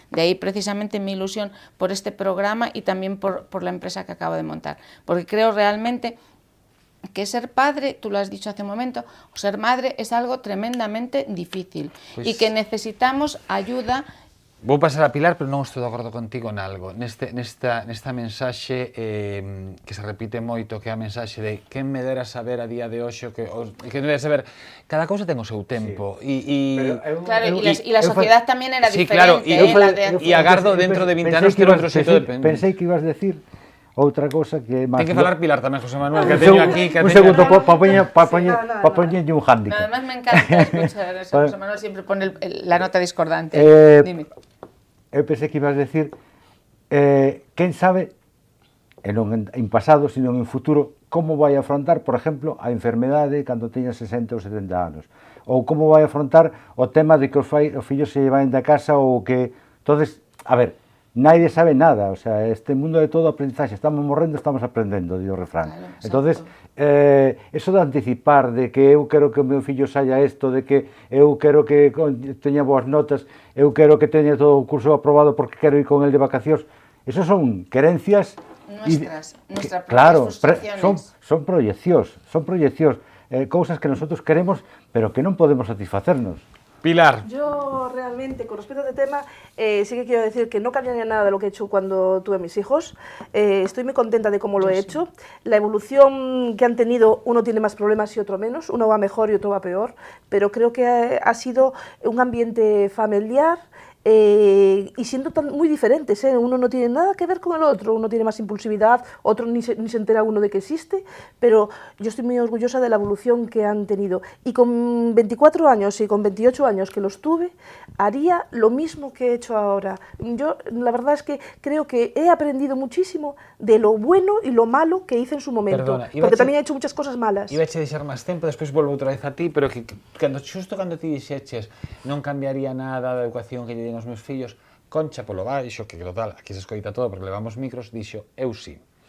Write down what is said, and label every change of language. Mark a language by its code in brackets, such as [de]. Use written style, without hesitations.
[es] De ahí precisamente mi ilusión por este programa y también por la empresa que acabo de montar. Porque creo realmente que ser padre, tú lo has dicho hace un momento, ser madre es algo tremendamente difícil y que necesitamos ayuda. [gl] Vou pasar a Pilar, pero non estou de acordo contigo nalgo. Nesta mensaxe que se repite moito, que é a mensaxe de quen me dera saber a día de hoxe, que me dera saber, cada cousa ten o seu tempo. [es] Claro, y la sociedad también era sí, diferente. [gl] claro, e agardo dentro de 20 anos ter outro xeito de pensar. Pensei que ibas a decir outra cosa que máis... Ten que falar Pilar tamén, José Manuel, que teño aquí... Un segundo, para poñerlle un hándicap. [es] Además me encanta escuchar eso, José Manuel siempre pone la nota discordante. Dime. [gl] Eu pensei que ibas a decir quen sabe, e non en pasado, sino en futuro, como vai afrontar, por exemplo, a enfermedade cando teña 60 ou 70 anos, ou como vai afrontar o tema de que os fillos se llevan da casa ou que... [es] Entonces, a ver, nadie sabe nada, o sea, este mundo de todo aprendizaje, [gl] estamos morrendo, estamos aprendendo, di o refrán. [es] Claro, [gl] entonces, eso de anticipar, de que eu quero que o meu fillo saia isto, de que eu quero que teña boas notas, eu quero que teña todo o curso aprobado porque quero ir con el de vacacións, eso son querencias... [es] Nuestras claro, frustraciones. [gl] son proyeccións, cousas que nosotros queremos, pero que non podemos satisfacernos. Pilar. [es] Yo realmente, con respecto a este tema, sí que quiero decir que no cambiaría nada de lo que he hecho cuando tuve a mis hijos. Estoy muy contenta de cómo lo he hecho. La evolución que han tenido, uno tiene más problemas y otro menos, uno va mejor y otro va peor, pero creo que ha sido un ambiente familiar y siendo muy diferentes, uno no tiene nada que ver con el otro, uno tiene más impulsividad, otro ni se entera uno de que existe, pero yo estoy muy orgullosa de la evolución que han tenido. Y con 24 años y con 28 años que los tuve, haría lo mismo que he hecho ahora. Yo la verdad es que creo que he aprendido muchísimo de lo bueno y lo malo que hice en su momento, Perdona, porque también he hecho muchas cosas malas. [gl] Iba a deixar máis tempo, despois volvo outra vez a ti, pero que xusto cando ti dixeches non cambiaría nada da educación que lle den aos meus fillos, Concha polo baixo, que total, aquí se escoita todo porque levamos micros, dixo, eu sí.